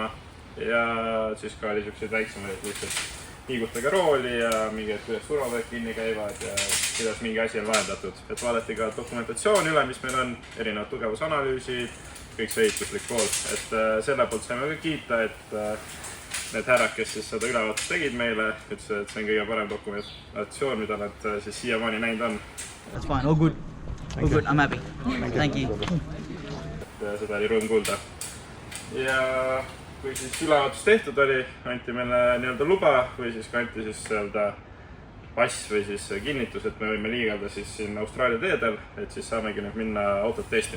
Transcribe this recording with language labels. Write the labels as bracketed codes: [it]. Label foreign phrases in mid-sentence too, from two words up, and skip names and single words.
[et] Ja siis ka oli selliseid väiksemaid lihtsalt liigutage rooli ja mingid, kuidas turvavööd kinni käivad ja kuidas mingi asi on lahendatud. Et vaadati ka dokumentatsioon üle, mis meil on, erinevad tugevusanalüüsid, kõik see ehituslik pool. Et selle poolt saime ka kiita, et need härrad, kes siis seda ülevaatust tegid meile, ütlesid, et see on kõige parem dokumentatsioon, mida nad siis siiamaani näinud on. [en] That's fine, all good. All good, I'm happy. Thank you. [et] Seda oli rõõm kuulda. Ja kui siis ülevaatus tehtud oli, anti meile nii-öelda luba või siis kanti siis pass või siis kinnitus, et me võime liigelda siis siin Austraalia teedel, et siis saamegi nüüd minna autot testima.